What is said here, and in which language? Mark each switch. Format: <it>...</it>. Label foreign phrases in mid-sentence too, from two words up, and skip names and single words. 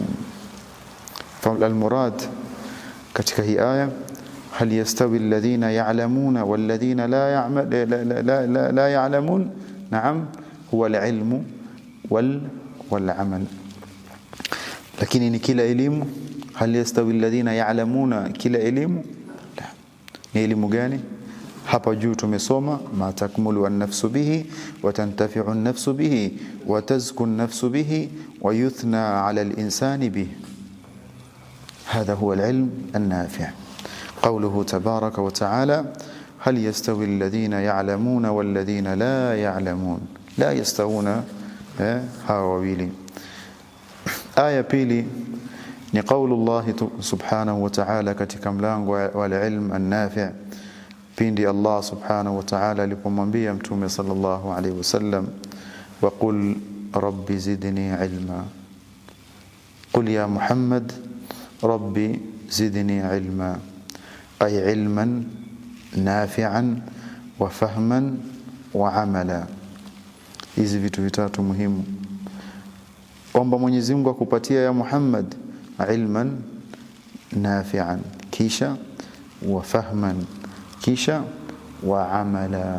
<ar>فالمراد</ar> <sw>katika hii aya,</sw> <ar>هل يستوي الذين يعلمون والذين لا يعلمون? نعم هو العلم والعمل.</ar> <sw>Lakini ni kila elimu?</sw> <ar>هل يستوي الذين يعلمون,</ar> <sw>kila elimu? La. Ni elimu gani? Hapa juu tumesoma</sw> <ar>ما تكمل النفس به وتنتفع النفس به وتزكو النفس به ويثنى على الإنسان به. هذا هو العلم النافع. قوله تبارك وتعالى هل يستوي الذين يعلمون والذين لا يعلمون؟ لا يستوون هاويلي. آية</ar> <sw>pili ni</sw> <ar>قول الله سبحانه وتعالى</ar> <sw>katika mlango wa</sw> <ar>العلم النافع', pindi الله سبحانه وتعالى</ar> <sw>alipomwambia mtume</sw> <ar>صلى الله عليه وسلم وقل رب زدني علما قل يا محمد رب زدني علما أي علما نافعا وفهما وعملا.</ar> <sw>Hizi vitu vitatu muhimu. Omba Mwenyezi Mungu akupatia</sw> <ar>يا محمد علما نافعا,</ar> <sw>kisha</sw> <ar>وفهما,</ar> <sw>kisha</sw> <ar>وعملا.</ar>